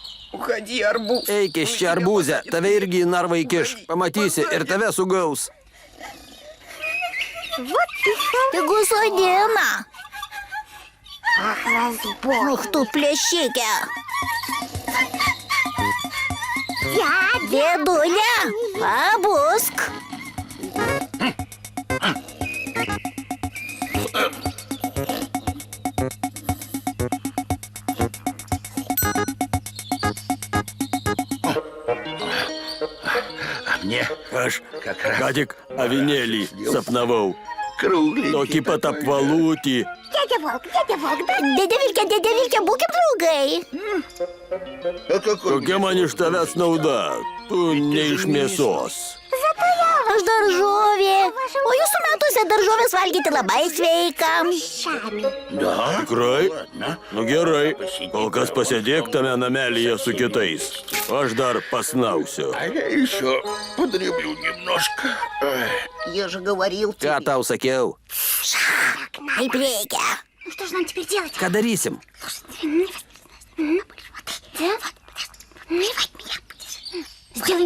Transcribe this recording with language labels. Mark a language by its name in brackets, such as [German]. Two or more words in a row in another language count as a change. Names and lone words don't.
[Russian] Уходи, арбуз. [Lithuanian] Eik iš čia, arbūzė, tave irgi į narvą įkiš. Pamatysi ir tave sugaus. Тegu sodina. [Russian] Ах, разбой. [Lithuanian] Ух tu plėšikė. [Russian] Дядя. [Lithuanian] Dėdulė, pabusk. [Russian] А мне [Lithuanian] Aš [Russian] как раз [Lithuanian] ką tik avinėlį sapnavau. [Russian] кругленький [Lithuanian] Tokį pat [Russian] такой. [Lithuanian] apvalūtį. [Russian] Дядя Волк, да? [Lithuanian] Dėdė Vilke, būkim draugai. [Russian] А какой [Lithuanian] Kokia man iš tavęs nauda? Tu ne iš mėsos. Aš daržovė. O jūsų metuose daržovės valgyti labai sveika. [Russian] Щами. Да? [Lithuanian] Tikrai? [Russian] Ладно. [Lithuanian] Nu gerai, kol kas pasėdėk tame namelyje su kitais. Aš dar pasnausiu. [Russian] А я еще подремлю немножко. Ой. Я же говорил [Lithuanian] Ką [Russian] тебе. [Lithuanian] tau sakiau? Kaip reikia. [Russian] Ну что же нам теперь делать? [Lithuanian] Ką darysim? [Russian] Сделаем.